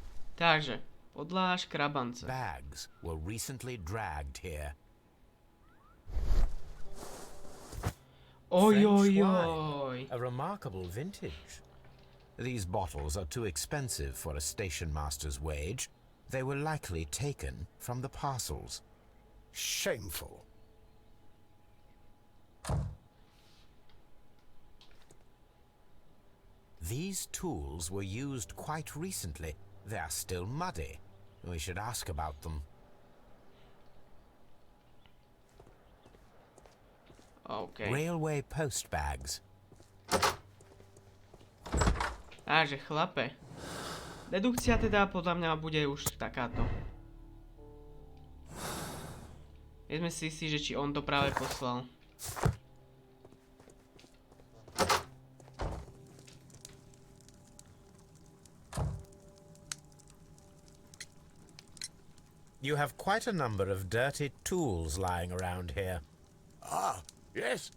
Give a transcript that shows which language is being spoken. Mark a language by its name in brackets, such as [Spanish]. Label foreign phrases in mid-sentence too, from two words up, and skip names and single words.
[Slovak] Takže, podláž krabance. [English] Bags were recently dragged here. Oj, oj, French oj. wine, a remarkable vintage. These bottles are too expensive for a station master's wage. They were likely taken from the parcels. Shameful. These tools were used quite recently. They are still muddy. We should ask about them. OK. Railway post bags. [Slovak] Takže chlape. Dedukcia teda podľa mňa bude už takáto. Nie sme si istí, že či on to práve poslal. [English] You have quite a number of dirty tools lying around here. Ah, yes.